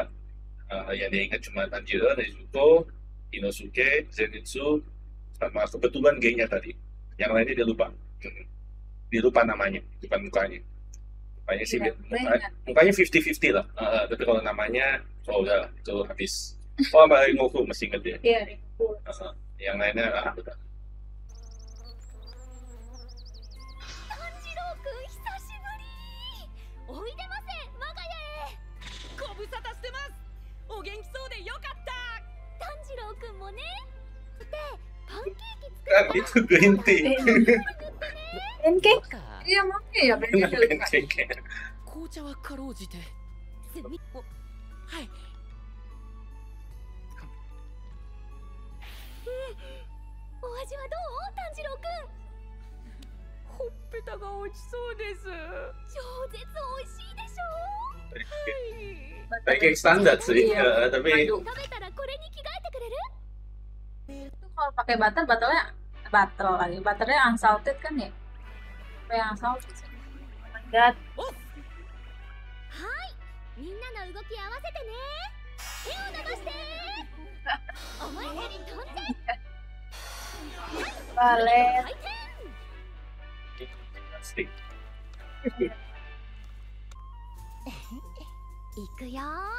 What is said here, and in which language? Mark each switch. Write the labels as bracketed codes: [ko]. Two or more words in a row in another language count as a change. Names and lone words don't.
[id] Yang dia ingat cuma Tanjiro, Nezuko, Inosuke, Zenitsu, sama kebetulan gengnya tadi. Yang lainnya dia lupa. Dia lupa namanya, bukan mukanya. Mukanya sih, Iya, gue ingat. mukanya 50-50 lah. Tapi kalau namanya, udah itu habis. Oh, sama Rengoku masih inget dia. Iya, Ringo. Yang lainnya udah. [ja] 炭治郎くん久しぶりおいでませ我が家へご無沙汰してますお元気そうでよかった炭治郎くんもねでパンケーキ [id] Kan itu green tea. Pancake? [ja] か [id] Iya, makanya ya beda Enak luka. pancake. [ja] 紅茶はかろうじてすみはいお味はどう炭治郎くんほっぺたが落ちそうです超絶美味しいでしょ [id] Pancake standar sih, Iya. tapi [ja] 食べたらこれに着替えてくれる [id] Itu kalau pakai butter, butternya unsalted kan ya? Apa yang unsalted sih? Enggak. [ja] みんなの動き合わせてね手を伸ばしてお前より飛んで [id] Balet. [ja] 回転 [id] stick. [ja] いくよ